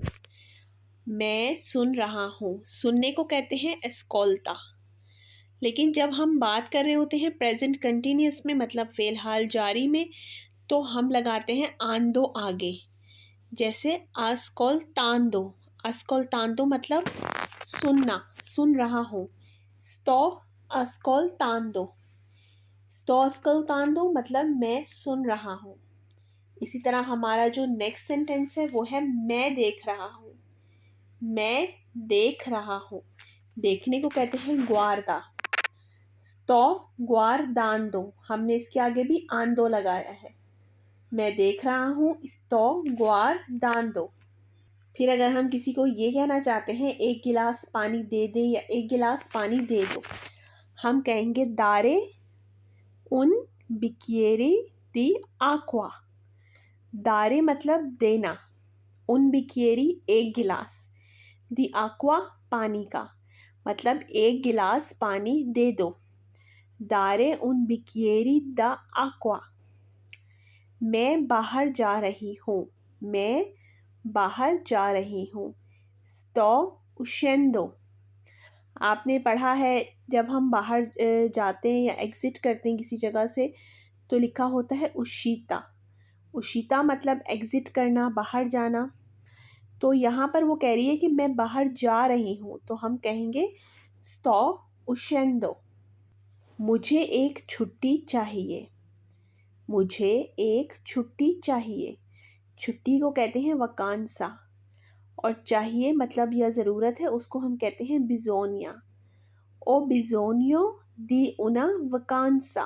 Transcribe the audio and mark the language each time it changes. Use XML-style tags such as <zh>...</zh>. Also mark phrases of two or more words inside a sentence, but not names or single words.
<hi>मैं सुन रहा हूँ, सुनने को कहते हैं एस्कोल्टा। लेकिन जब हम बात कर रहे होते हैं</hi> <en>present continuous</en> <hi>में मतलब फ़िलहाल जारी में तो हम लगाते हैं आंदो आगे। जैसे</hi> <it>ascoltando, ascoltando</it> <hi>मतलब सुनना, सुन रहा हूँ।</hi> <it>sto ascoltando, sto ascoltando</it> <hi>मतलब मैं सुन रहा हूँ। इसी तरह हमारा जो</hi> <en>next sentence</en> <hi>है वो है मैं देख रहा हूँ। मैं देख रहा हूँ, देखने को कहते हैं guarda।</hi> <it>sto guardando,</it> <hi>हमने इसके आगे भी आंदो लगाया है। मैं देख रहा हूँ,</hi> <it>sto guardando।</it> <hi>फिर अगर हम किसी को ये कहना चाहते हैं एक गिलास पानी दे दे या एक गिलास पानी दे दो, हम कहेंगे</hi> <it>dare un bicchiere di acqua.</it> <hi>दारे मतलब देना,</hi> <it>un bicchiere</it> <hi>एक गिलास,</hi> <it>di acqua</it> <hi>पानी का मतलब एक गिलास पानी दे दो।</hi> <it>dare un bicchiere da acqua.</it> <hi>मैं बाहर जा रही हूँ। मैं बाहर जा रही हूँ।</hi> <it>sto uscendo।</it> <hi>आपने पढ़ा है जब हम बाहर जाते हैं या एग्ज़िट करते हैं किसी जगह से तो लिखा होता है उशीता। उशीता मतलब एग्ज़िट करना, बाहर जाना। तो यहाँ पर वो कह रही है कि मैं बाहर जा रही हूँ तो हम कहेंगे</hi> <it>sto uscendo।</it> <hi>मुझे एक छुट्टी चाहिए। मुझे एक छुट्टी चाहिए। छुट्टी को कहते हैं वकांसा और चाहिए मतलब यह ज़रूरत है उसको हम कहते हैं बिज़ोनिया।</hi> <it>Ho bisogno di una vacanza.</it>